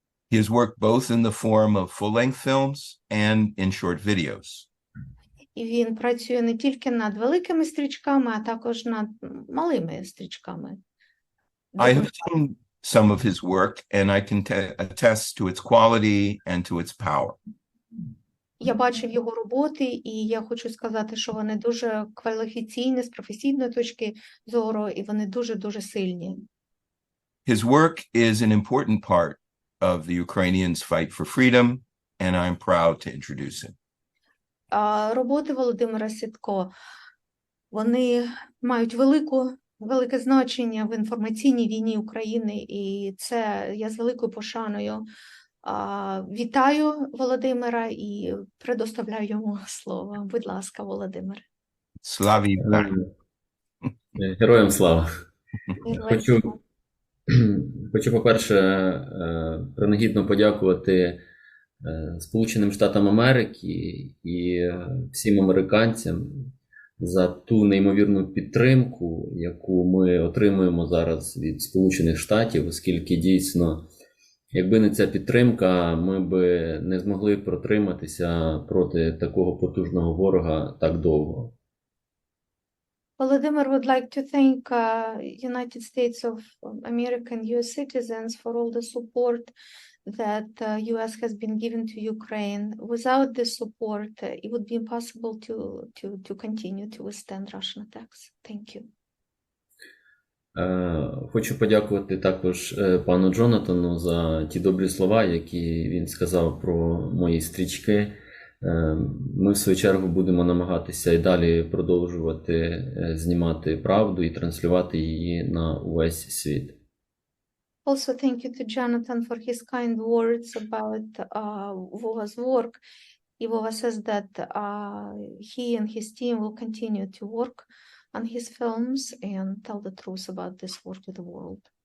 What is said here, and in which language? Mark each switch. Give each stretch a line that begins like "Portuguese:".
English: He has worked both in the form of full-length films and in short videos.
Ukrainian: І він працює не тільки над великими стрічками, а також над малими стрічками.
English: I have seen some of his work, and I can attest to its quality and to its power.
Ukrainian: Я бачив його роботи, і я хочу сказати, що вони дуже кваліфіційні з професійної точки зору, і вони дуже-дуже сильні.
English: His work is an important part of the Ukrainians' fight for freedom, and I'm proud to introduce him.
Ukrainian: Роботи Володимира Сідко, вони мають велике значення в інформаційній війні України, і це я з великою пошаною вітаю Володимира і предоставляю йому слово. Будь ласка, Володимир. Славі Героям слава! Героям слава. Хочу, по-перше, принагідно подякувати Сполученим Штатам Америки і всім американцям за ту неймовірну підтримку, яку ми отримуємо зараз від Сполучених Штатів, оскільки дійсно, якби не ця підтримка, ми би не змогли протриматися проти такого потужного ворога так довго.
English: Volodymyr would like to thank United States of America and US citizens for all the support that US has been given to Ukraine. Without this support, it would be impossible to continue to withstand Russian attacks. Thank you.
Ukrainian: Хочу подякувати також пану Джонатану за ті добрі слова, які він сказав про мої стрічки. Ми, в свою чергу, будемо намагатися і далі продовжувати знімати правду і транслювати її на увесь світ.
English: Also, thank you to Jonathan for his kind words about Vova's work. Vova says that he and his team will continue to work on his films and tell the truth about this war to the world.